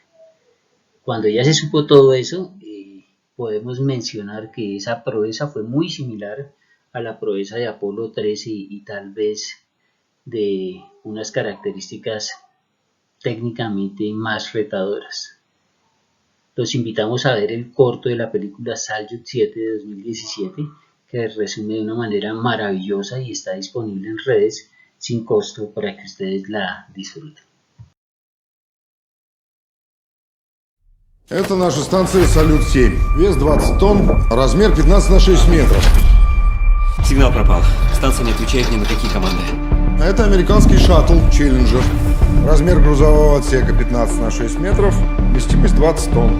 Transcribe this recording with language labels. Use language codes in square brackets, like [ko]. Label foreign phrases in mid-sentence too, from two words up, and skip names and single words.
[es] Cuando ya se supo todo eso, podemos mencionar que esa proeza fue muy similar a la proeza de Apolo 13 y tal vez de unas características técnicamente más retadoras. Los invitamos a ver el corto de la película Salyut 7 de 2017, que resume de una manera maravillosa y está disponible en redes sin costo para que ustedes la disfruten. [ru] Это наша станция «Салют-7». Вес 20 тонн, размер 15 на 6 метров. Сигнал пропал. Станция не отвечает ни на какие команды. Это американский шаттл «Челленджер». Размер грузового отсека 15 на 6 метров, вместимость 20 тонн.